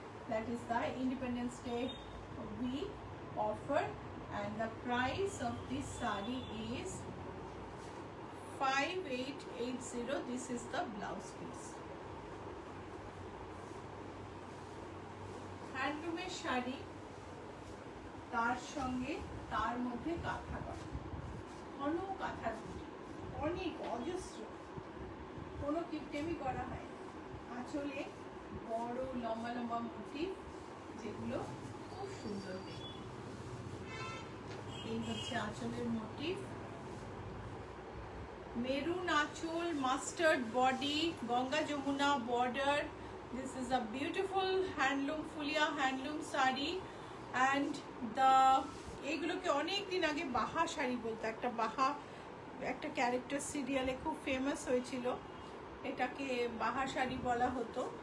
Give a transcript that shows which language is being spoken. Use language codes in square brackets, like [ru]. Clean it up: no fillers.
[en] That is the Independence Day week offer, and the price of this sari is 5880. This is the blouse piece. [bn] হ্যান্ডলুমের sari, তার সঙ্গে তার মধ্যে কাঁথা করা, ঘন কাঁথার বুটি, অনেক অজস্র, কোনো কিপটেমি করা হয়। আঁচলে বড় লম্বা লম্বা বুটি, যেগুলো খুব সুন্দর দেখতে। এই হচ্ছে আঁচলের মোটিভ, মেরুন আঁচল, mustard body, Ganga Jamuna border. [en] This is a beautiful handloom fulia handloom sari, and the [bn] এগুলোকে অনেক দিন আগে বাহা শাড়ি বলতো। একটা বাহা, একটা ক্যারেক্টার সিরিয়ালে খুব ফেমাস হয়েছিল, এটাকে বাহা শাড়ি বলা হতো।